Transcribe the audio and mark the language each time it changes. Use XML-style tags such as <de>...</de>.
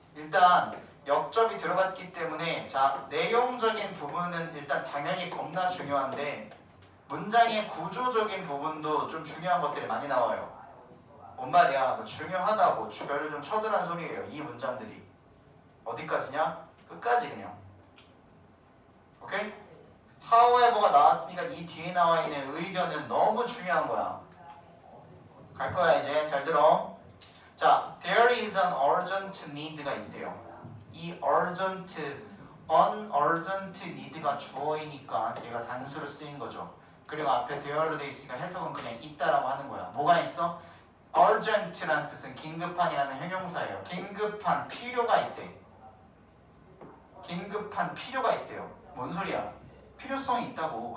<ko>일단 역접이 들어갔기 때문에 자 내용적인 부분은 일단 당연히 겁나 중요한데 문장의 구조적인 부분도 좀 중요한 것들이 많이 나와요. 뭔 말이야? 뭐 중요하다고 별을 좀 쳐들란 소리예요. 이 문장들이 어디까지냐? 끝까지 그냥. 오케이? however가 나왔으니까 이 뒤에 나와 있는 의견은 너무 중요한 거야. 갈 거야 이제. 잘 들어. 자,</ko> <en>there is an urgent need가 있대요.</en> <ko>이 urgent, unurgent need가 주어이니까 얘가 단수로 쓰인 거죠. 그리고 앞에 there로 돼 있으니까 해석은 그냥 있다라고 하는 거야. 뭐가 있어? urgent라는 뜻은 긴급한이라는 형용사예요. 긴급한, 필요가 있대. 긴급한 필요가 있대요. 뭔 소리야? 필요성이 있다고.</ko>